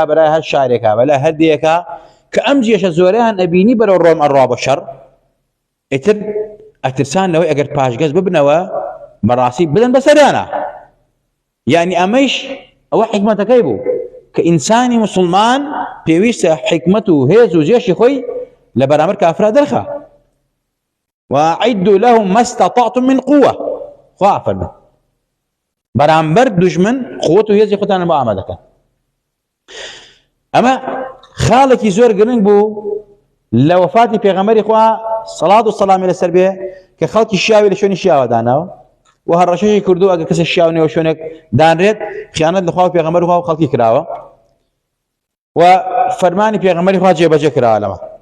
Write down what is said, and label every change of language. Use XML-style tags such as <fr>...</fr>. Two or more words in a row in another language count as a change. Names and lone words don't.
<ckb>بەلای هەر شارێکە بەلای هەر دێیەکە کە ئەم جێشە زۆرەیان ئەبینی بەرەو ڕۆم ئەڕوا بە شەڕ ئیتر ئەترسان لەوەی ئەگەر پاشگەز ببنەوە بەڕاستی بدەن بەسەریانە یعنی ئەمەیش ئەوە حکمەتەکەی بوو کە ئینسانی موسڵمان پێویستە حکمت و هێز و جێشی خۆی لە بەرامبەر کافرا دەرخە</ckb> <ar>وأعدوا لهم ما استطعتم من قوة</ar> <ckb>خوا فەرمێ بەرامبەر دوژمن قووەت و هێزی خۆتان بۆ ئامادەکەن ئەمە خاڵێکی زۆر گرنگ بوو لە وەفاتی پێغەمبەری خوا سەڵات و سەلامی لەسەر بێ کە خەڵکی شیاوی لە شوێنی شیاوە داناوە و هەڕەشەی کردو ئەگەر کەسە شیاو نێوە شوێنێک دانرێت خیانەت لە خوا و پێغەمبەر خوا و خەڵکی کراوە و فەرمانی پێغەمبەری خوا جێبەجێ کراوە لەمە</ckb>